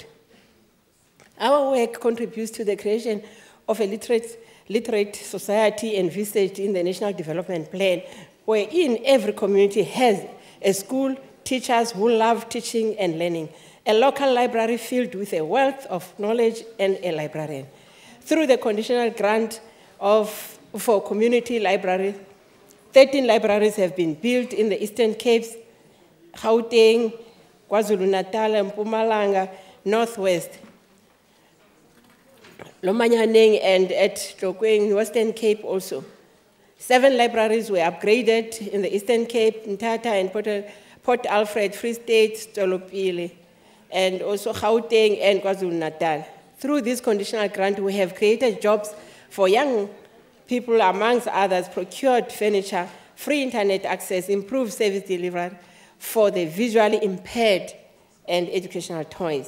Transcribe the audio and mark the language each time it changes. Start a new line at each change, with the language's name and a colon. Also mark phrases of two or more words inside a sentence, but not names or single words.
English: Our work contributes to the creation of a literate society envisaged in the National Development Plan, wherein every community has a school, teachers who love teaching and learning, a local library filled with a wealth of knowledge, and a librarian. Through the conditional grant for community library, 13 libraries have been built in the Eastern Capes, Gauteng, KwaZulu-Natal, and Mpumalanga, Northwest. Lomanyaneng and at Tlokeng, Western Cape also. 7 libraries were upgraded in the Eastern Cape, Mthatha and Port Alfred, Free State, Tolopile, and also Gauteng and KwaZulu-Natal. Through this conditional grant, we have created jobs for young people, amongst others, procured furniture, free internet access, improved service delivery for the visually impaired, and educational toys.